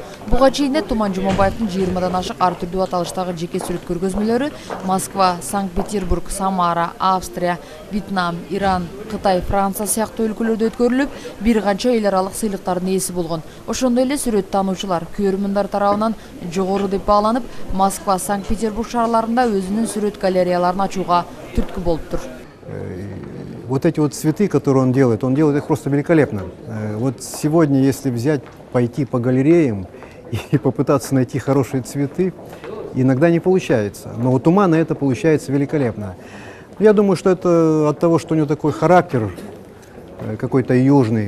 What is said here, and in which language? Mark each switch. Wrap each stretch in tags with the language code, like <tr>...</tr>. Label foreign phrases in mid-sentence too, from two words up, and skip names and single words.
<ky>Буга чейин Туман Жумабаевдин 20дан ашык ар түрдүү аталыштагы жеке сүрөт көргөзмөлөрү Москва, Санкт-Петербург, Самара, Австрия, Вьетнам, Иран, Кытай, Франция сыяктуу өлкөлөрдө өткөрүлүп, бир канча эл аралык сыйлыктардын ээси болгон. Ошондой эле сүрөт таануучулар, көрөрмөндөр тарабынан жогору деп бааланып, Москва, Санкт-Петербург шаарларында өзүнүн сүрөт галереяларын ачууга түрткү болуптур.</ky> <ru>Вот эти вот цветы, которые он делает их просто великолепно. Вот сегодня, если взять, пойти по галереям и попытаться найти хорошие цветы, иногда не получается. Но у Тумана это получается великолепно. Я думаю, что это от того, что у него такой характер какой-то южный.</ru>